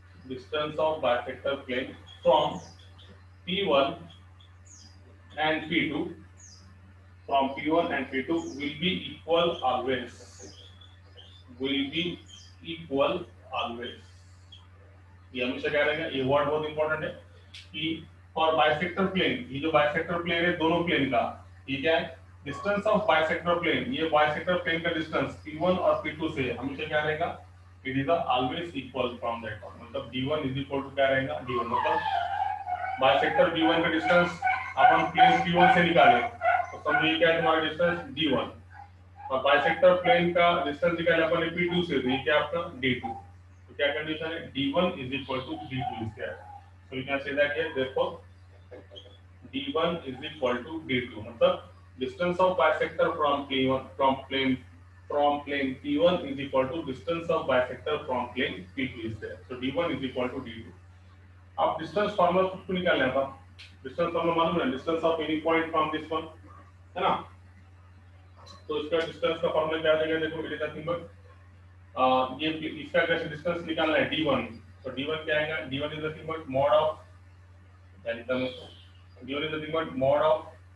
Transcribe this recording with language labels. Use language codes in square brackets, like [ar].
[en] distance of bisector plane from P1 and P2, from P1 and P2 will be equal always, will be equal [hi] always, ये हमेशा क्या रहेगा, ये word बहुत important है कि फॉर बाइसेक्टर प्लेन, ये जो बाइसेक्टर प्लेन है दोनों प्लेन का, ये क्या है, डिस्टेंस ऑफ बाइसेक्टर प्लेन, ये बाइसेक्टर प्लेन का डिस्टेंस P1 और P2 से हमेशा क्या रहेगा, [en] it is always equal from that point, [hi] मतलब D1 इज इक्वल टू क्या रहेगा, D1, मतलब बाइसेक्टर B1 का डिस्टेंस अपन प्लेन P1 से निकाले तो समझो ये क्या है तुम्हारा डिस्टेंस D1, और बाइसेक्टर प्लेन का डिस्टेंस निकाले अपन ने P2 से, तो ये क्या आपका D2, तो क्या कंडीशन है, [en] D1 is equal to D2 is there, so you can say that here therefore D1 is equal to D2, मतलब distance of bisector from plane P1 is equal to distance of bisector from plane P2 is there, so D1 is equal to D2। [hi] अब distance formula खुद को निकालना था, distance formula मालूम है, [en] distance of any point from this one, [hi] है ना, तो इसका डिस्टेंस का फार्मूला क्या आ जाएगा, देखो इट इज नथिंग बट ये इसका कैसे डिस्टेंस निकालना है D1, तो D1 क्या आएगा, D1 is nothing but mod of, क्या लिखता हूं, D1 is nothing but mod of,